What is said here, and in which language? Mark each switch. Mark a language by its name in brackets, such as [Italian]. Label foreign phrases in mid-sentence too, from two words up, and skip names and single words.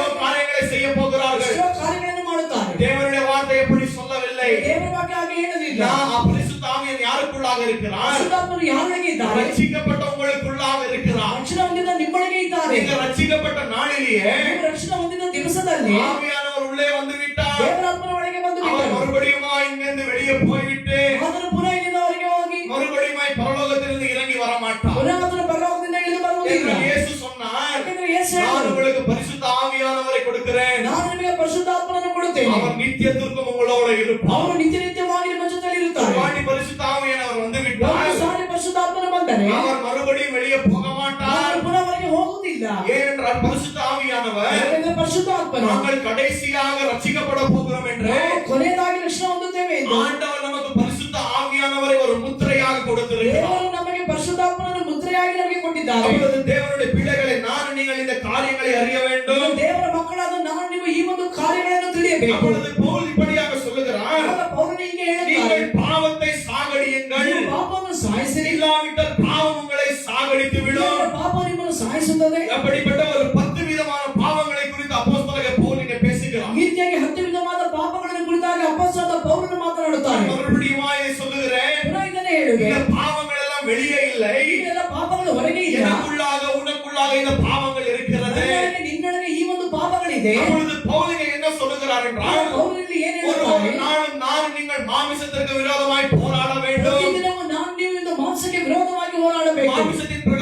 [Kannada] ಪ್ರಾರಂಭಿಸುತ್ತಾರೆ. [Tamil] காரியங்களை செய்ய போகிறார்கள். [Kannada] ಎಷ್ಟೋ ಕಾರ್ಯಗಳನ್ನು ಮಾಡುತ್ತಾರೆ. [Tamil] தேவனுடைய வார்த்தை எப்படி சொல்லவில்லை. [Kannada] ದೇವರ ವಾಕ್ಯ ಹಾಗೆ ಹೇಳಲಿಲ್ಲ. [Tamil] பரிசுத்த ஆவியன் யாருக்குள்ளாக இருக்கிறார்? [Kannada] ಪರಿಶುದ್ಧಾತ್ಮನು ಯಾರೊಳಗೆ ಇದ್ದಾರೆ? [Tamil] ரட்சிக்கப்பட்ட உங்களுக்குள்ளாக இருக்கிறார். [Kannada] ರಕ್ಷಣೆ ಹೊಂದಿದ ನಿಮ್ಮೊಳಗೆ ಇದ್ದಾರೆ. [Tamil] நீங்க ரட்சிக்கப்பட்ட நாளிலேயே [Kannada] ನೀವು ರಕ್ಷಣೆ ಹೊಂದಿದ ದಿವಸದಲ್ಲಿ [Tamil] ஆவியானவர் உள்ளே வந்து விட்டார். [Kannada] ದೇವರ ಆತ್ಮನ ಒಳಗೆ ಬಂದು [Tamil] அவர் [Kannada] ಬಿಟ್ಟರು. [Tamil] மறுபடியும் இங்கிருந்து வெளியே போய்விட்டு [Kannada] ಆತನು ಪುನಃ ಇಲ್ಲಿಂದ ಹೊರಗೆ ಹೋಗಿ [Tamil] மறுபடியும் பரலோகத்திலிருந்து இறங்கி வர மாட்டார். [Kannada] ಪುನಃ ಆತನು ಪರಲೋಕದಿಂದ ಇಳಿದು ಬರುವುದಿಲ್ಲ. [Tamil] இயேசு சொன்னார், [Kannada] ಯಾಕಂದ್ರೆ ಯೇಸು [Tamil] நான் [Kannada] ಹೇಳಿದರು, [Tamil] உங்களுக்கு பரிசுத்த ஆவியானவரை கொடுக்கிறேன். [Kannada] ನಾನು ನಿಮಗೆ ಪರಿಶುದ್ಧಾತ್ಮನನ್ನು ಕೊಡುತ್ತೇನೆ. [Tamil] அவர் நித்தியத்திற்கும் உங்களோட இருப்பார். [Kannada] ಅವರು ನಿತ್ಯ ನಿತ್ಯವಾಗಿ ನಿಮ್ಮ ಜೊತೆಯಲ್ಲಿ ಇರುತ್ತಾರೆ. [Tamil] வாடி பரிசுத்த ஆவியானவர் வந்து [Kannada] ಒಂದು [Tamil] விட்டார். [Kannada] ಸಾರಿ ಪರಿಶುದ್ಧಾತ್ಮನು ಬಂದರೆ [Tamil] அவர் மறுபடியும் வெளியே போக மாட்டார். [Kannada] ಅವರು ಪುನಃ ಹೊರಗೆ ಹೋಗುವುದಿಲ್ಲ. [Tamil] ஏனென்றால் பரிசுத்த ஆவியானவர் [Kannada] ಯಾಕಂದ್ರೆ ಪರಿಶುದ್ಧಾತ್ಮನು [Tamil] நாங்கள் கடைசியாக ரட்சிக்கப்பட போகிறோம் என்று [Kannada] ನಾವು ಕೊನೆಯದಾಗಿ ರಕ್ಷಣೆ ಹೊಂದುತ್ತೇವೆ ಎಂದು [Tamil] ஆண்டவர் நமக்கு பரிசுத்த ஆவியானவரை ஒரு முத்திரையாக கொடுத்திருக்கிறார். [Kannada] ದೇವರು ನಮಗೆ ಪರಿಶುದ್ಧಾತ್ಮನನ್ನು ಮುದ್ರೆಯಾಗಿ ನಮಗೆ ಕೊಟ್ಟಿದ್ದಾರೆ. [Tamil] அப்பொழுது தேவனுடைய பிள்ளைகளை நான் நீங்கள் இந்த காரியங்களை அறிய வேண்டும். [Kannada] ದೇವರ ಮಕ್ಕಳಾದ ನಾನು ನೀವು ಈ ಒಂದು ಕಾರ್ಯಗಳನ್ನು ತಿಳಿಯಬೇಕು. [Tamil] அப்பொழுது பவுல் இப்படியாக சொல்லுகிறார், [Kannada] ಆಗ ಪೌಲನು ಹೀಗೆ ಹೇಳುತ್ತಾರೆ, [Tamil] நீங்கள் பாவத்தை சாகடியுங்கள், [Kannada] ನೀವು ಪಾಪವನ್ನು ಸಾಯಿಸಿರಿ, [Tamil] இல்லாவிட்டால் பாவம் உங்களை சாகடித்து விடும். [Kannada] ಇಲ್ಲದಿದ್ದರೆ ಪಾಪ ನಿಮ್ಮನ್ನು ಸಾಯಿಸುತ್ತದೆ. [Tamil] அப்படிப்பட்ட ஒரு 10 விதமான பாவங்களை குறித்து அப்போஸ்தலனாகிய பவுல் இங்கே பேசுகிறார். [Kannada] ಈ ರೀತಿಯಾಗಿ 10 ವಿಧವಾದ ಪಾಪಗಳನ್ನು ಕುರಿತಾಗಿ ಅಪೊಸ್ತಲನಾದ ಪೌಲನು ಮಾತನಾಡುತ್ತಾರೆ. [Tamil] மறுபடியும் இதை சொல்லுகிறேன், [Kannada] ಪುನಃ ಇದನ್ನೇ ಹೇಳುವೆ, [Tamil] இந்த பாவங்கள் எல்லாம் வெளியே இல்லை, [Kannada] ಇದೆಲ್ಲ ಪಾಪಗಳು ಹೊರಗೆ ಇಲ್ಲ. [Tamil] எனக்குள்ளாக உனக்குள்ளாக இந்த பாவங்கள் இருக்கிறது. [Kannada] ನನ್ನೊಳಗೆ ನಿನ್ನೊಳಗೆ ಈ ಒಂದು ಪಾಪಗಳಿದೆ. [Tamil] அப்பொழுது பவுல் இங்கே என்ன சொல்லுகிறார் என்றால், [Kannada] ಪೌಲನು ಇಲ್ಲಿ ಏನು [Tamil] ஒரு [Kannada] ಹೇಳುತ್ತಾರೆ? [Tamil] நாளும் நான் நீங்கள் மாமிசத்திற்கு விரோதமாய் போராட வேண்டும். [Kannada] ಪ್ರತಿದಿನವೂ ನಾನು ನೀವು ಇಂದು ಮಾಂಸಕ್ಕೆ ವಿರೋಧವಾಗಿ ಹೋರಾಡಬೇಕು. [Tamil] மாமிசத்தின்